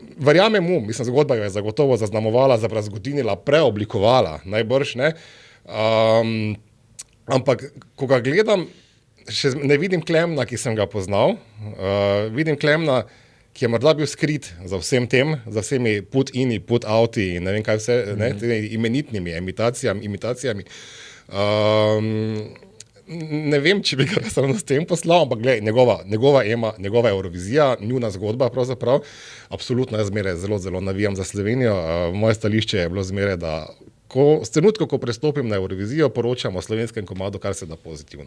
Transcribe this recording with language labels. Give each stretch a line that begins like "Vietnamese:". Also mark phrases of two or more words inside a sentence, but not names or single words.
Slovenian: Verjamem mu, mislim, zgodba jo je zagotovo zaznamovala, zabrazgodinila, preoblikovala, najbrž, ne? Ampak, ko ga gledam, še ne vidim Klemna, ki sem ga poznal, vidim Klemna, ki je morda bil skrit za vsem tem, za vsemi put-ini, put-outi in ne vem kaj vse, ne, imenitnimi imitacijami. Ne vem, če bi ga ravno s tem poslal, ampak gledaj, njegova Ema, njegova Eurovizija, njuna zgodba pravzaprav, absolutno jaz zmeraj zelo navijam za Slovenijo. Moje stališče je bilo zmeraj, da s trenutkom, ko prestopim na Eurovizijo, poročam o slovenskem komadu, kar se da pozitivno.